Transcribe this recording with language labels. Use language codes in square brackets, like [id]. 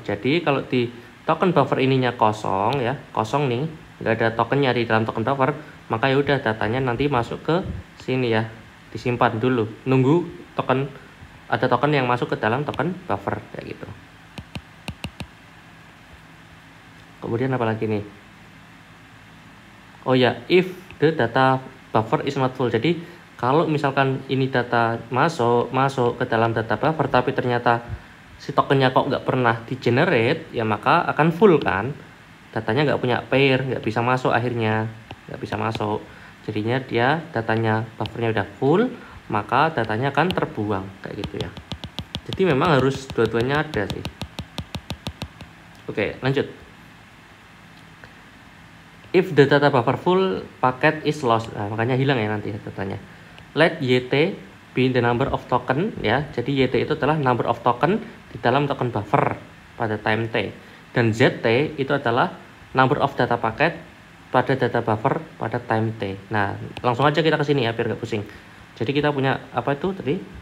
[id] Jadi kalau di token buffer ininya kosong ya, kosong nih, nggak ada tokennya di dalam token buffer, maka ya udah datanya nanti masuk ke sini ya, disimpan dulu, nunggu token, ada token yang masuk ke dalam token buffer kayak gitu. Kemudian apa lagi nih? [en] Oh ya, if the data buffer is not full. [id] Jadi kalau misalkan ini data masuk ke dalam data buffer, tapi ternyata si tokennya kok nggak pernah di generate, ya maka akan full kan, datanya nggak punya pair, nggak bisa masuk, akhirnya nggak bisa masuk. Jadinya dia datanya buffernya udah full, maka datanya akan terbuang kayak gitu ya. Jadi memang harus dua-duanya ada sih. Oke, lanjut. [en] If the data buffer full, packet is lost. [id] Nah, makanya hilang ya nanti datanya. [en] Let YT be the number of token [id] ya. Jadi YT itu adalah [en] number of token [id] di dalam token buffer pada time T. Dan ZT itu adalah [en] number of data packet [id] pada data buffer pada time T. Nah, langsung aja kita ke sini ya biar nggak pusing. Jadi kita punya apa itu tadi?